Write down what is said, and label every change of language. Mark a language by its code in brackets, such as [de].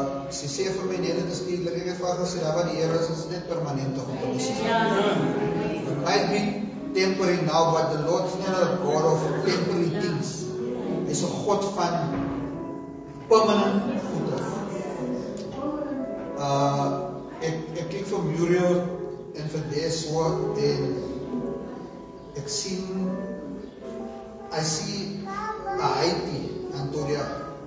[af] Sy sê vir my, nee, dit is nie, ek het vir gesê, daar waar die Here is net permanente goed. [en] It might be temporary now, but the Lord is not a God of temporary things. [af] Hy is 'n God van permanent goede. Ek kyk vir Muriel en vir Deso en ek sien, [en] I see [af] Haiti, Antonia.